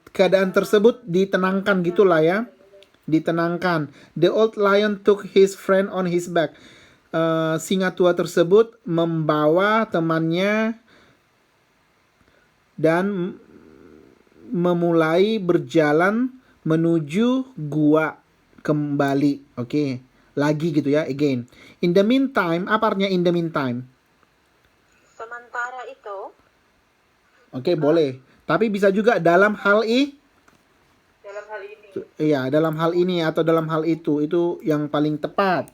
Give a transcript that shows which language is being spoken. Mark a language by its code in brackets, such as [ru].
[id] Keadaan tersebut ditenangkan gitulah ya. Ditenangkan. [en] The old lion took his friend on his back. [id] Singa tua tersebut membawa temannya dan memulai berjalan menuju gua kembali. Oke. Lagi gitu ya, again. [en] In the meantime, [id] apa artinya [en] in the meantime? [id] Sementara itu, Oke, boleh. Tapi bisa juga dalam hal dalam hal ini. Iya, dalam hal ini atau dalam hal itu yang paling tepat.